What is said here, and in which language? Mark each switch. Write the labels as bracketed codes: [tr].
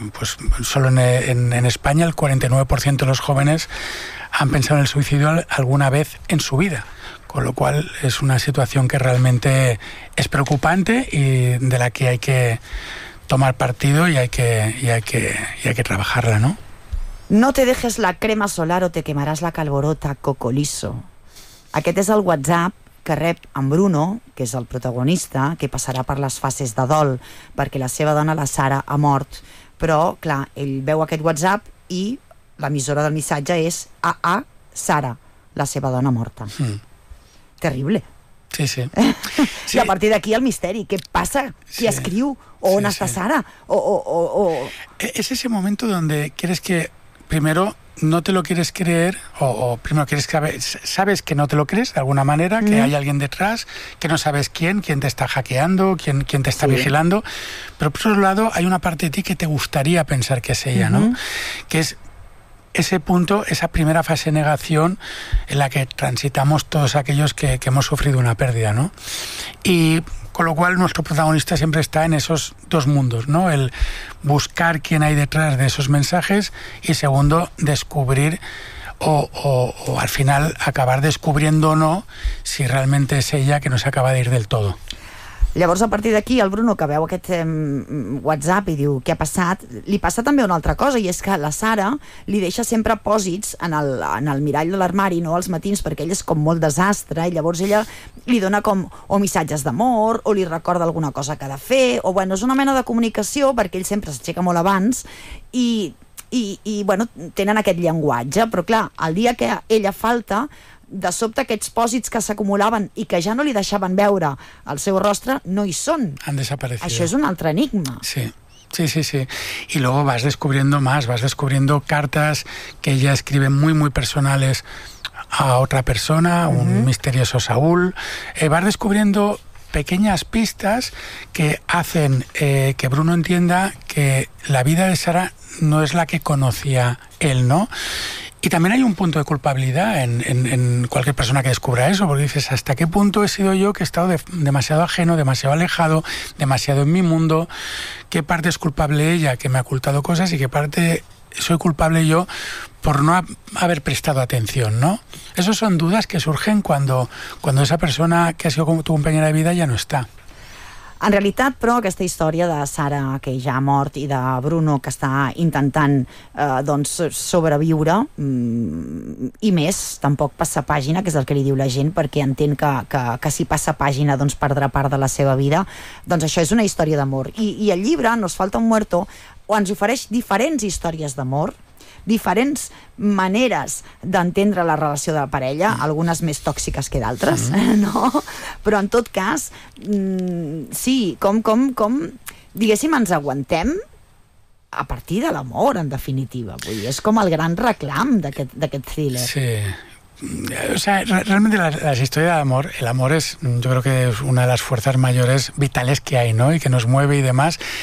[es] Pues solo en España el 49% de los jóvenes han pensado en el suicidio alguna vez en su vida, con lo cual es una situación que realmente es preocupante y de la que hay que tomar partido y hay que trabajarla, ¿no? No te dejes la crema solar o te quemarás la calvorota, cocoliso. [ca] Aquest és el WhatsApp que rep en Bruno, que és el protagonista, que passarà per les fases de dol perquè la seva dona, la Sara, ha mort. Però, clar, ell veu aquest WhatsApp i l'emissora del missatge és AA Sara, la seva dona morta. Mm. Terrible. Sí, sí. Sí. I a partir d'aquí el misteri. Què passa? Qui escriu? O on està Sara? O... [es] És ese momento donde quieres que primero no te lo quieres creer, o primero quieres que sabes que no te lo crees de alguna manera, que hay alguien detrás, que no sabes quién te está hackeando, quién te está vigilando. Pero por otro lado, hay una parte de ti que te gustaría pensar que es ella, ¿no? Que es ese punto, esa primera fase de negación en la que transitamos todos aquellos que hemos sufrido una pérdida, ¿no? Y con lo cual nuestro protagonista siempre está en esos dos mundos, ¿no? El buscar quién hay detrás de esos mensajes y, segundo, descubrir o al final acabar descubriendo o no si realmente es ella, que no [ca] s'acaba [es] de ir del todo. [ca] Llavors, a partir d'aquí, el Bruno, que veu aquest WhatsApp i diu què ha passat, li passa també una altra cosa, i és que la Sara li deixa sempre pòsits en el mirall de l'armari, no als matins, perquè ell és com molt desastre, i llavors ella li dona com o missatges d'amor, o li recorda alguna cosa que ha de fer, o bueno, és una mena de comunicació, perquè ell sempre s'aixeca molt abans, i bueno, tenen aquest llenguatge, però clar, el dia que ella falta, de sobte aquests pòsits que s'acumulaven i que ja no li deixaven veure el seu rostre, no hi són. [es] Han desaparecido. [ca] Això és un altre enigma. Sí. Sí, sí, sí. [es] Y luego vas descubriendo más, vas descubriendo cartas que ella escribe muy, muy personales a otra persona, un misterioso Saúl. Vas descubriendo pequeñas pistas que hacen que Bruno entienda que la vida de Sara no es la que conocía él, ¿no? Y también hay un punto de culpabilidad en cualquier persona que descubra eso, porque dices, ¿hasta qué punto he sido yo que he estado demasiado ajeno, demasiado alejado, demasiado en mi mundo? ¿Qué parte es culpable ella, que me ha ocultado cosas, y qué parte soy culpable yo por no haber prestado atención, ¿no? Esas son dudas que surgen cuando esa persona que ha sido tu compañera de vida ya no está. [ca] En realitat, però, aquesta història de Sara, que ja ha mort, i de Bruno, que està intentant doncs, sobreviure, i més, tampoc passa pàgina, que és el que li diu la gent, perquè entén que si passa pàgina doncs perdrà part de la seva vida, doncs això és una història d'amor. I el llibre, Nos falta un muerto, ens ofereix diferents històries d'amor, diferents maneres d'entendre la relació de la parella, algunes més tòxiques que d'altres, no? Però en tot cas, sí, com diguéssim, ens aguantem a partir de l'amor, en definitiva. Vull dir, és com el gran reclam d'aquest thriller. Sí. [es] O sea, realmente la historia de amor, el amor es, yo creo que es una de las fuerzas mayores vitales que hay, ¿no? Y que nos mueve y demás.